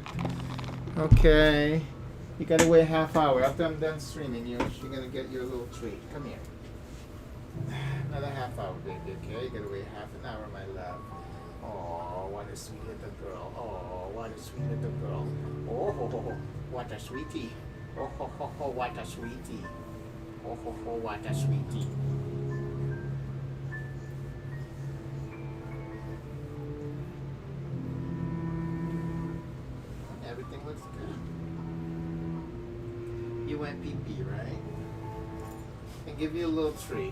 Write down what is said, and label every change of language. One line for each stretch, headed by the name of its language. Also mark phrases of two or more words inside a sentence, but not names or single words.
English: Okay. You gotta wait a half hour. After I'm done streaming, Yoshi, you're gonna get your little treat. Come here. Another half hour, baby, okay? You gotta wait half an hour, my love. Oh, what a sweet little girl. Oh, what a sweet little girl. Oh, ho, ho, ho. What a sweetie. Oh, ho, ho, ho, what a sweetie. Oh, ho, ho, what a sweetie. Everything looks good. You went pee-pee, right? And give you a little treat.